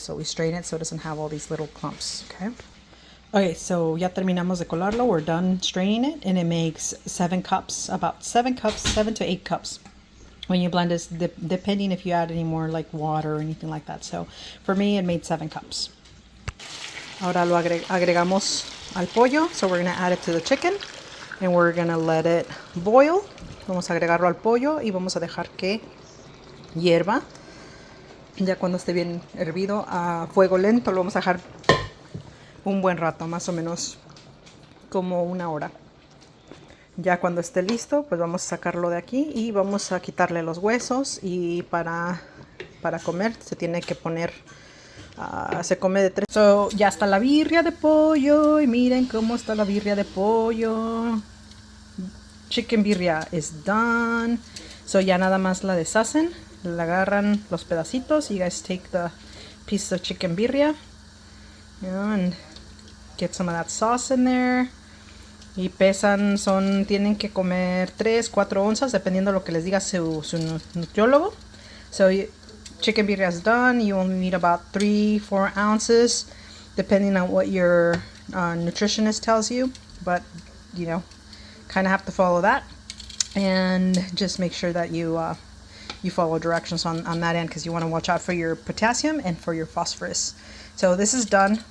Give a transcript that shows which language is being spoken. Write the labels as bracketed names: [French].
[English] So we strain it so it doesn't have all these little clumps, okay? Okay, so [Spanish] ya terminamos de colarlo. [English] We're done straining it, and it makes 7 cups, about 7 cups, 7 to 8 cups. When you blend this, depending if you add any more like water or anything like that. So for me, it made 7 cups. [Spanish] Ahora lo agregamos al pollo. [English] So we're going to add it to the chicken, and we're going to let it boil. [Spanish] Vamos a agregarlo al pollo y vamos a dejar que hierva. Ya cuando esté bien hervido a fuego lento, lo vamos a dejar un buen rato, más o menos como 1 hora. Ya cuando esté listo, pues vamos a sacarlo de aquí y vamos a quitarle los huesos. Y para comer se tiene que poner, se come de 3. So, ya está la birria de pollo y miren cómo está la birria de pollo. [English] Chicken birria is done. So [Spanish] ya nada más la deshacen, le agarran los pedacitos. [English] You guys take the piece of chicken birria, and get some of that sauce in there. [Spanish] Y pesan, tienen que comer 3-4 onzas, dependiendo de lo que les diga su nutriólogo. [English] So chicken birria is done. You only need about 3-4 ounces, depending on what your nutritionist tells you. But, you know, kind of have to follow that. And just make sure that you follow directions on that end, because you want to watch out for your potassium and for your phosphorus. So this is done.